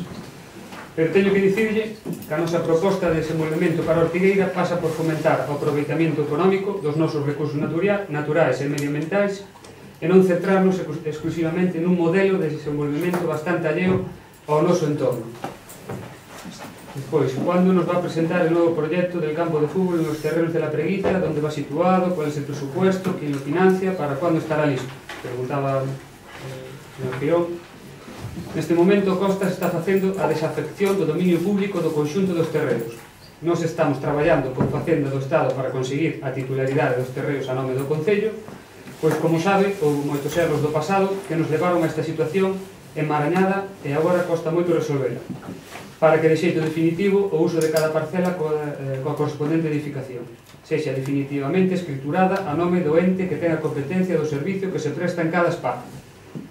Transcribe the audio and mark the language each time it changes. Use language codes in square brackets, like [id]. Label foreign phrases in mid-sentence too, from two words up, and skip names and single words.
[gl] Pero teño que dicirlle que a nosa proposta de desenvolvemento para Ortigueira pasa por fomentar o aproveitamento económico dos nosos recursos naturais e medioambientais e non centrarnos exclusivamente nun modelo de desenvolvemento bastante alleo ao noso entorno. Despois, cando nos [es] va a presentar el [gl] novo proxecto [es] del campo de fútbol [gl] nos terrenos [es] de la Preguiza, [gl] onde va situado, [es] cuál es el presupuesto, quién lo financia, para cuándo estará listo? [gl] Preguntaba o señor Pirón. Neste momento, Costas está facendo a desafección do dominio público do conxunto dos terrenos. Nós estamos traballando con Facenda do Estado para conseguir a titularidade dos terrenos a nome do Concello, pois, como sabe, houve moitos erros do pasado que nos levaron a esta situación enmarañada e agora costa moito resolvela, para que de xeito definitivo o uso de cada parcela coa correspondente edificación sexa definitivamente escriturada a nome do ente que ten a competencia do servicio que se presta en cada espazo.